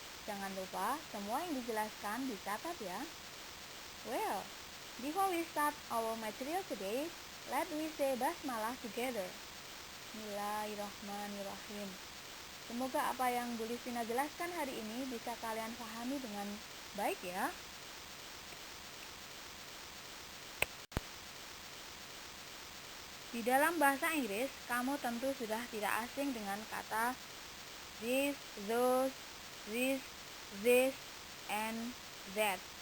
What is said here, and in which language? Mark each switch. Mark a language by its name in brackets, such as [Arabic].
[Indonesian] Jangan lupa, semua yang dijelaskan dicatat ya. [English] Well, before we start our material today, let we say basmalah together. [Arabic] Bismillahirrahmanirrahim. [Indonesian] Semoga apa yang Bu Listina jelaskan hari ini bisa kalian pahami dengan baik ya. Di dalam bahasa Inggris, kamu tentu sudah tidak asing dengan kata this, those, this, and that.